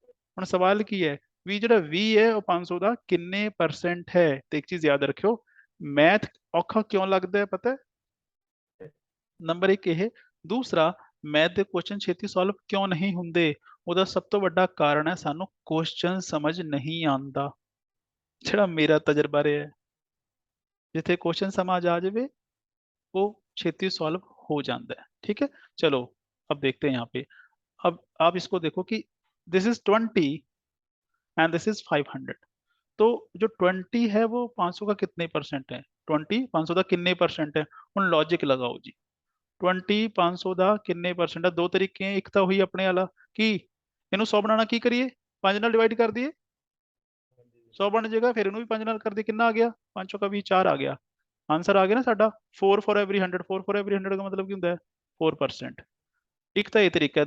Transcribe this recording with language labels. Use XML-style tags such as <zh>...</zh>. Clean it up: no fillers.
<pa>ਹੁਣ ਸਵਾਲ ਕੀ ਹੈ ਵੀ ਜਿਹੜਾ 20 ਹੈ ਉਹ 500 ਦਾ ਕਿੰਨੇ ਪਰਸੈਂਟ ਹੈ। ਤੇ ਇੱਕ ਚੀਜ਼ ਯਾਦ ਰੱਖਿਓ ਮੈਥ ਔਖਾ ਕਿਉਂ ਲੱਗਦਾ ਹੈ ਪਤਾ ਹੈ ਨੰਬਰ 1 ਇਹ। ਦੂਸਰਾ ਮੈਥ ਦੇ ਕੁਐਸਚਨ ਛੇਤੀ ਸੋਲਵ ਕਿਉਂ ਨਹੀਂ ਹੁੰਦੇ ਉਹਦਾ ਸਭ ਤੋਂ ਵੱਡਾ ਕਾਰਨ ਹੈ ਸਾਨੂੰ ਕੁਐਸਚਨ ਸਮਝ ਨਹੀਂ ਆਉਂਦਾ।</pa> <hi>ਜਿਹੜਾ ਮੇਰਾ ਤਜਰਬਾ ਰਿਹਾ ਹੈ ਜਿੱਥੇ क्वेश्चन समझ आ जाए वो छेती सॉल्व हो जाता है। ठीक है चलो अब देखते हैं यहाँ पे। अब आप इसको देखो कि</hi> <en>This is 20 and this is 500।</en> <hi>तो जो 20 है वो 500 का कितने परसेंट है 20 500 का कितने परसेंट है।</hi> <pa>ਹੁਣ लॉजिक लगाओ जी 20 500 ਦਾ ਕਿੰਨੇ ਪਰਸੈਂਟ ਹੈ। ਦੋ ਤਰੀਕੇ ਇੱਕ ਤਾਂ ਹੋਈ ਆਪਣੇ ਵਾਲਾ ਕੀ ਇਹਨੂੰ 100 ਬਣਾਉਣਾ ਕੀ ਕਰੀਏ 5 ਨਾਲ ਡਿਵਾਈਡ ਕਰ ਦਈਏ 100 ਬਣ ਜਾਏਗਾ ਫਿਰ ਇਹਨੂੰ ਵੀ 5 ਨਾਲ ਕਰ ਦਈਏ ਕਿੰਨਾ ਆ ਗਿਆ 5 ਚੌਕਾ 20 4 ਆ ਗਿਆ। ਆਨਸਰ ਆ ਗਿਆ ਨਾ ਸਾਡਾ 4 ਫॉर एवरी 100 4</pa> <en>for every</en> <pa>100 ਦਾ ਮਤਲਬ ਕੀ ਹੁੰਦਾ ਹੈ 4%। ਇੱਕ ਤਾਂ ਇਹ ਤਰੀਕਾ ਹੈ।</pa>